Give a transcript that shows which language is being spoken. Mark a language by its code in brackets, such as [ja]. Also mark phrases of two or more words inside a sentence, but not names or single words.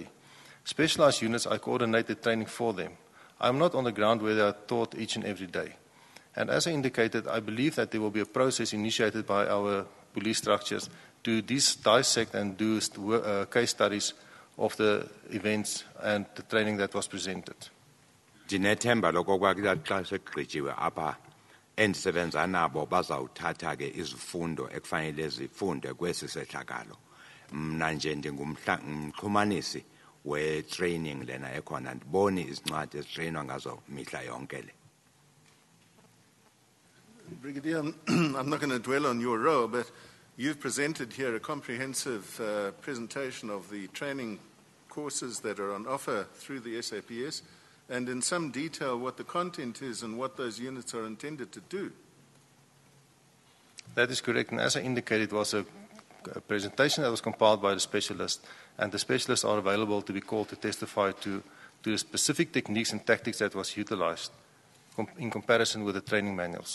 [en] Specialized units, I coordinate the training for them. I'm not on the ground where they are taught each and every day. And as I indicated, I believe that there will be a process initiated by our police structures to dissect and do case studies of the events and the training that was presented. [xh] Ndinethemba lokokuba xa sekugqityiwe apha endisebenza nabo bazawuthatha ke izifundo ekufanele zifunde kwesi sehlakalo. Mna nje ndingumxhumanisi we-training lena ekhona, ndiboni izincwadi ezitreyinwa ngazo mihla yonke le. [en] Brigadier, I'm not going to dwell on your role, but you've presented here a comprehensive presentation of the training courses that are on offer through the SAPS, and in some detail what the content is and what those units are intended to do. That is correct, and as I indicated, it was a presentation that was compiled by the specialist, and the specialists are available to be called to testify to the specific techniques and tactics that was utilized in comparison with the training manuals.